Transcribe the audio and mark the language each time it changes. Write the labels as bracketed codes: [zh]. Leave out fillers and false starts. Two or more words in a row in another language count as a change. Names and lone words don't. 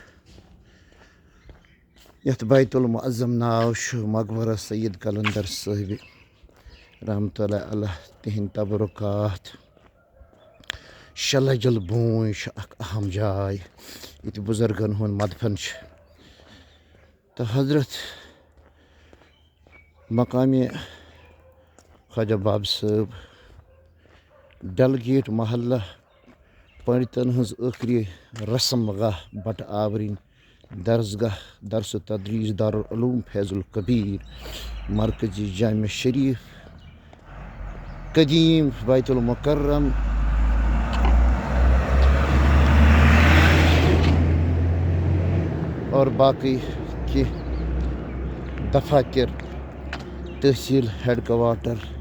[ks] یتھ بیت المعظم ناو چھُ مقبرہ سید کلندر صٲبِ [ar] رحمتہ اللہ علیہ [ks] تِہنٛدۍ تبرکات شےٚ لجل بوٗنۍ چھِ اکھ اہم جاے ییٚتہِ بُزرگن ہُنٛد مدفن چھُ تہٕ حضرت مقامِ خواجہ باب صٲب ڈلگیٹ محلہ پنڈتن ہٕنٛز ٲخری رسم گاہ بٹہٕ آورِن درسگاہ درس تدریٖس دارالعلوم فیض القبیر مرکزی جامع شریف قدیم بیت المکرم اور باقی کینٛہہ دفاتر تحصیل ہیڈ کوارٹر